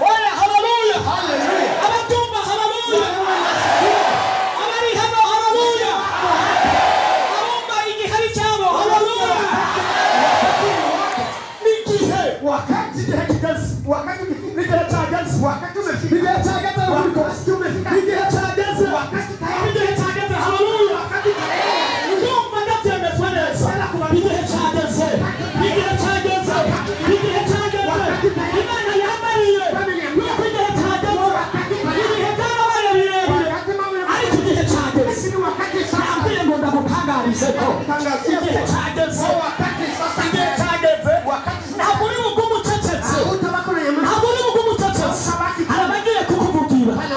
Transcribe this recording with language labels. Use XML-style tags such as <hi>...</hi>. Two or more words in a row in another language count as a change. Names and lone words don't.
<rw>Oya hallelujah. Hallelujah. Abatumba hallelujah. Abari hano hallelujah. Abumba igihari cyabo hallelujah. Nigihe Wakati igihe kigeze. Wakati igihe cyageze.</rw> <sw>Wakati umefika.</sw> <rw>igihe cyageze</rw> <sw>Wakati umefika.</sw> <rw>igihe cyageze igihe cyageze hallelujah. Ndumva ndabyemezwa neza. Igihe cyageze igihe cyageze igihe cyageze Imana yambariye nuko igihe cyageze igihe byarabaye birebire ariko igihe cyageze nabwiye ngo ndamutangarize ko igihe cyageze igihe cyageze ntabwo uri bugume ucecetse ntabwo uri bugume ucecetse hari abagiye kukuvugira</rw>